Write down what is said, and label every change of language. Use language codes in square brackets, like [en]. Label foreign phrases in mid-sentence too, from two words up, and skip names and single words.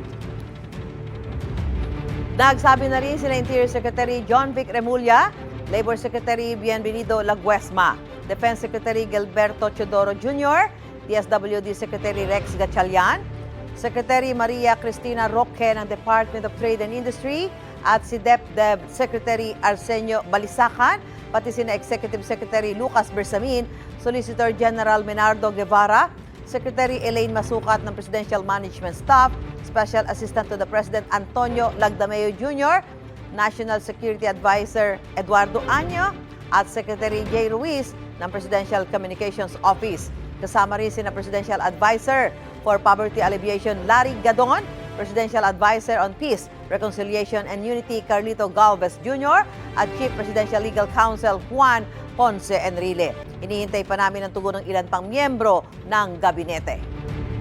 [tl] Nagsabi na rin sila Interior Secretary John Vic Remulla, Labor Secretary Bienvenido Laguesma, Defense Secretary Gilberto Chodoro Jr., DSWD Secretary Rex Gatchalian, Secretary Maria Cristina Roque ng Department of Trade and Industry at si DepDev Secretary Arsenio Balisacan, pati sina Executive Secretary Lucas Bersamin, Solicitor General Menardo Guevara, Secretary Elaine Masukat ng Presidential Management Staff, Special Assistant to the President Antonio Lagdameo Jr., National Security Advisor Eduardo Año at Secretary Jay Ruiz ng Presidential Communications Office. Kasama rin sina Presidential Advisor for Poverty Alleviation Larry Gadon, Presidential Advisor on Peace, Reconciliation and Unity Carlito Galvez Jr. at Chief Presidential Legal Counsel Juan Ponce Enrile. Hinihintay pa namin ang tugon ng ilan pang miyembro ng gabinete.